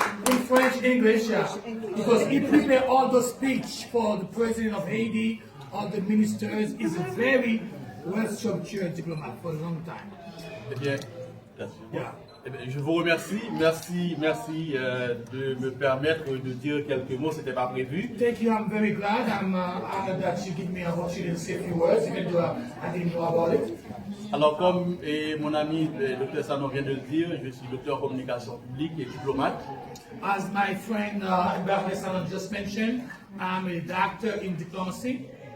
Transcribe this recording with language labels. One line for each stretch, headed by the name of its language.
English: In French, English, yeah. Because he prepared all the speech for the president of Haiti, all the ministers. He's a very well-structured diplomat for a long time.
French: Eh bien, eh bien, je vous remercie. Merci de me permettre de dire quelques mots. C'était pas prévu.
English: Thank you. I'm very glad. I'm honored that you give me an opportunity to say a few words, even though I didn't know about it.
French: Alors, comme mon ami le Dr Sanon vient de le dire, je suis docteur en communication publique et diplomate.
English: As my friend Dr Sanon just mentioned, I'm a doctor in diplomacy